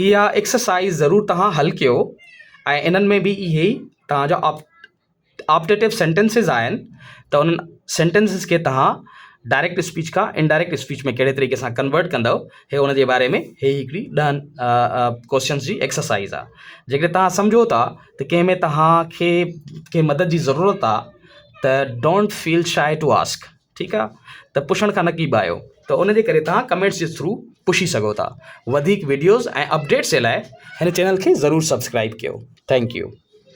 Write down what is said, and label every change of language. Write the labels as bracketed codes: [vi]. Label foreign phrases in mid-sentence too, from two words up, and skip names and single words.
[sd] इहा एक्सरसाइज़ ज़रूरु तव्हां हल कयो ऐं इन्हनि में बि इहे ई तव्हांजा [en] optative sentences [sd] आहिनि त उन्हनि सेंटेंसिस खे तव्हां [en] direct speech [sd] खां [en] indirect speech [sd] में कहिड़े तरीक़े सां कन्वर्ट कंदव, हे उन जे बारे में हे हिकिड़ी 10 क्वेश्चन्स जी एक्सरसाइज़ आहे। जेकॾहिं तव्हां सम्झो था त कंहिं में तव्हांखे कंहिं मदद जी ज़रूरत आहे त [en] don't feel shy to ask. [sd] ठीकु आहे, त पुछण खां न कीबायो, त उन जे करे तव्हां कमेंट्स जे थ्रू पुछी सघो था। वधीक वीडियोज़ ऐं अपडेट्स जे लाइ हिन चैनल खे ज़रूरु सब्सक्राइब कयो। [en] thank you.